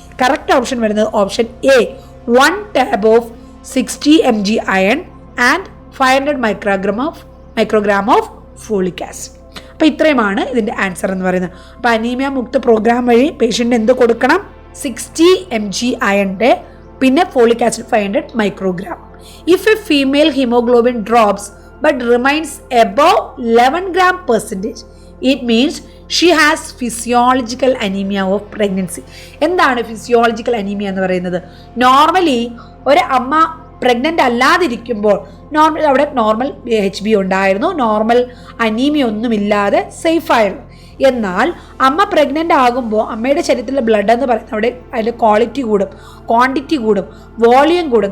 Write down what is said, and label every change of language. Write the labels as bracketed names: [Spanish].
[English] correct option [Malayalam] വരുന്നത് [English] Option A 1 tab of 60 mg iron and 500 microgram of folic acid. [Malayalam] അപ്പോൾ ഇത്രയുമാണ് ഇതിൻ്റെ answer എന്ന് പറയുന്നത്. അപ്പോൾ അനീമിയ മുക്ത പ്രോഗ്രാം വഴി പേഷ്യൻ്റ് എന്ത് കൊടുക്കണം? 60 mg അയണിൻ്റെ പിന്നെ folic acid 500 microgram. [English] If a female haemoglobin drops but remains above 11 gram percentage, it means she has physiological anemia of pregnancy. [Malayalam] എന്താണ് ഫിസിയോളജിക്കൽ അനീമിയ എന്ന് പറയുന്നത്? നോർമലി ഒരു അമ്മ പ്രഗ്നൻ്റ് അല്ലാതിരിക്കുമ്പോൾ അവിടെ നോർമൽ HB ഉണ്ടായിരുന്നു, നോർമൽ അനീമിയ ഒന്നുമില്ലാതെ സേഫായിരുന്നു. എന്നാൽ അമ്മ പ്രഗ്നൻ്റ് ആകുമ്പോൾ അമ്മയുടെ ശരീരത്തിലെ ബ്ലഡ് എന്ന് പറയുന്നത് അവിടെ അതിൻ്റെ ക്വാളിറ്റി കൂടും, ക്വാണ്ടിറ്റി കൂടും, വോളിയം കൂടും.